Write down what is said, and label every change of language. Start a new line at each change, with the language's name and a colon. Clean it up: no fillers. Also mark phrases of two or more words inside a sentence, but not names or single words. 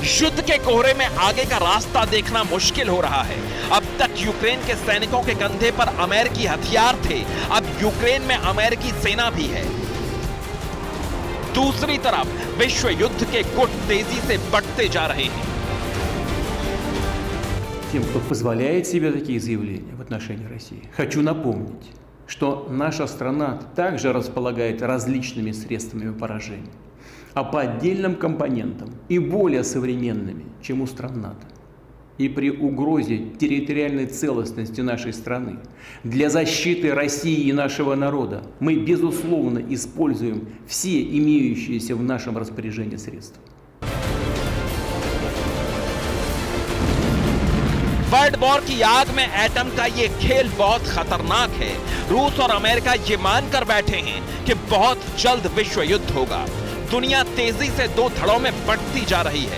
Hindi: युद्ध के कोहरे में आगे का रास्ता देखना मुश्किल हो रहा है। अब तक यूक्रेन के सैनिकों के कंधे पर अमेरिकी हथियार थे, अब यूक्रेन में अमेरिकी सेना भी है। दूसरी तरफ विश्व युद्ध के गुट तेजी से बढ़ते जा रहे हैं।
Russian: Тем, кто позволяет себе такие заявления в отношении России, хочу напомнить, что наша страна также располагает различными средствами поражения, а по отдельным компонентам и более современными, чем у стран НАТО. И при угрозе территориальной целостности нашей страны для защиты России и нашего народа мы, безусловно, используем все имеющиеся в нашем распоряжении средства.
English: world war
Hindi: की आग में एटम का ये खेल बहुत खतरनाक है। रूस और अमेरिका ये मानकर बैठे हैं कि बहुत जल्द विश्व युद्ध होगा। दुनिया तेजी से दो धड़ों में बढ़ती जा रही है।